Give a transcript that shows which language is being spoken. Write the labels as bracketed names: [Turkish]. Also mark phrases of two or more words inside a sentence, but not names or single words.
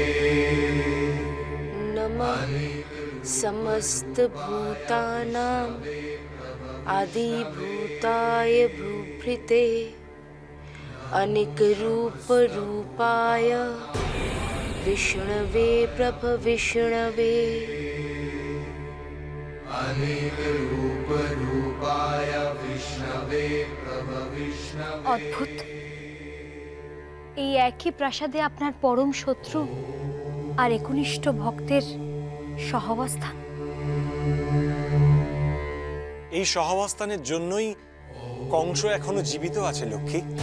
[Sanskrit] नमः समस्त भूतानां आदिभूताय भूभृते अनेक रूप रूपाय विष्णवे प्रभविष्णवे। अनेक रूप रूपाय विष्णवे प्रभविष्णवे। [Bangla] অদ্ভুত, এই একই প্রাসাদে আপনার পরম শত্রু আর একনিষ্ঠ ভক্তের সহাবস্থান। এই সহাবস্থানের জন্যই কংস এখনো জীবিত আছে লক্ষ্মী।